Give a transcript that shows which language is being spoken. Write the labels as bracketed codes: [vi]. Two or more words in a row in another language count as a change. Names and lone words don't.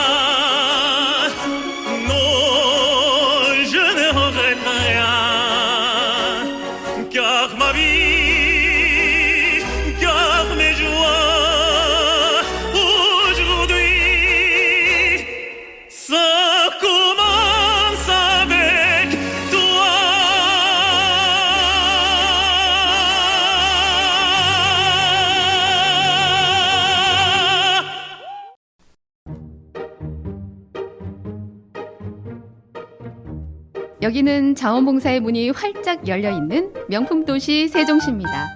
[fr] Non, je ne regrette rien. Car ma vie, car mes joies, aujourd'hui, ça commence avec toi. [ko] 여기는 자원봉사의 문이 활짝 열려있는 명품 도시 세종시입니다.